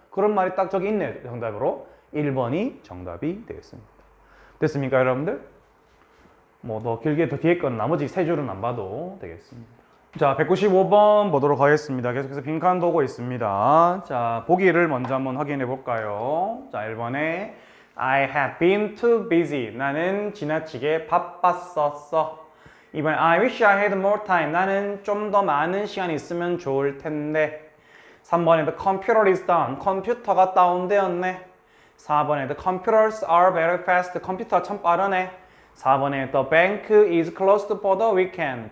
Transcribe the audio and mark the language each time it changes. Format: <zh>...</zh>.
<ko>그런 말이 딱 저기 있네요. 정답으로 1번이 정답이 되겠습니다. 됐습니까, 여러분들? 더 길게 더 뒤에 건 나머지 세 줄은 안 봐도 되겠습니다. 자, 195번 보도록 하겠습니다. 계속해서 빈칸 보고 있습니다. 자, 보기를 먼저 한번 확인해 볼까요?</ko> <en>자, 1번에 I have been too busy.</en> <ko>나는 지나치게 바빴었어.</ko> <en>2번에 I wish I had more time.</en> <ko>나는 좀 더 많은 시간이 있으면 좋을 텐데.</ko> <en>3번에 the computer is down.</en> <ko>컴퓨터가 다운되었네.</ko> <en>4번에 the computers are very fast.</en> <ko>컴퓨터가 참 빠르네.</ko> <en>4번에 the bank is closed for the weekend.</en>